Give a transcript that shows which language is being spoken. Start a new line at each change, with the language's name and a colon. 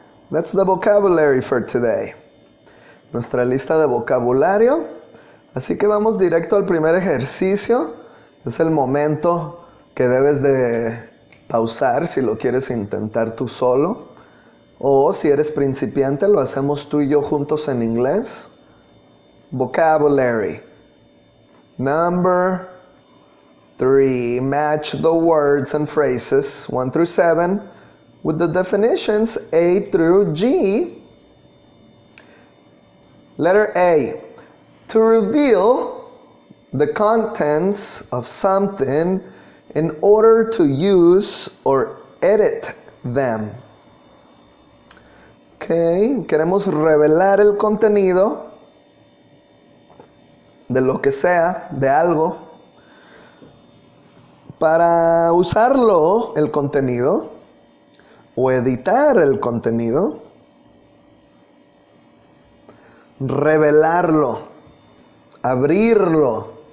English: That's the vocabulary for today.
Spanish: Nuestra lista de vocabulario. Así que vamos directo al primer ejercicio. Es el momento que debes de pausar si lo quieres intentar tú solo. O si eres principiante, lo hacemos tú y yo juntos en inglés.
English: Vocabulary. Number 3. Match the words and phrases 1 through 7 with the definitions A through G. Letter A. To reveal the contents of something in order to use or edit them.
Spanish: Ok, queremos revelar el contenido de lo que sea, de algo, para usarlo, el contenido, o editar el contenido, revelarlo, abrirlo.